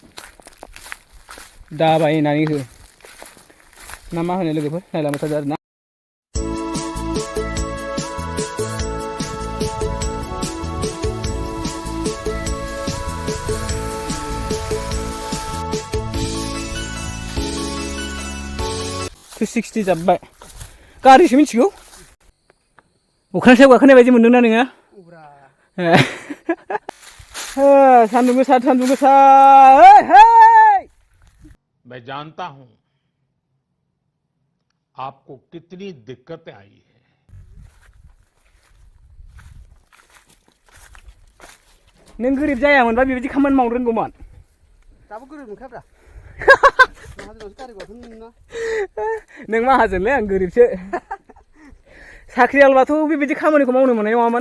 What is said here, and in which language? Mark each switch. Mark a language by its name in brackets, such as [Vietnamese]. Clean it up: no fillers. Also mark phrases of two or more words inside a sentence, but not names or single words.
[Bodo] दाबायनानै हो ना मा होनो लोगोफोर नायलांबाय थादो आरो ना टु 60 जाब्बाय गारिसो मिथिगौ अख्रां सायाव गाखोनाय बायदि मोनदोंना नोङो सान्दुं गोसा [Hindi] मैं जानता हूं आपको कितनी दिक्कतें आई है [Bodo] नों गोरिब जायामोनबा बेबायदि खामानि मावनो रोंगौमोन दाबो गोरिब मोनखाब्रा नों माहाजोनलै आं गोरिबसो साख्रियालबाथ' बेबायदि खामानिखौ मावनो मोननाय नङामोन